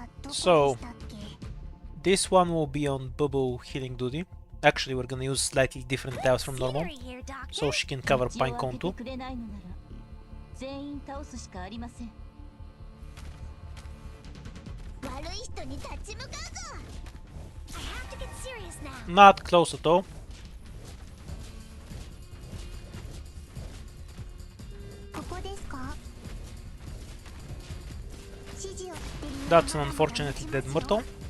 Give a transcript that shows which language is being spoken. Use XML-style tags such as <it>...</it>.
<en>So, this one will be on Bubble healing duty. Actually, we're gonna use slightly different tiles from normal, so she can cover Pinecone too.</en> <ja>全員倒すしかありません。悪い人に立ち向かうぞ。</ja> <en>I have to get serious now. Not close at all.</en> <ja>ここですか？</ja> <en>That's an unfortunately dead Myrtle.</en>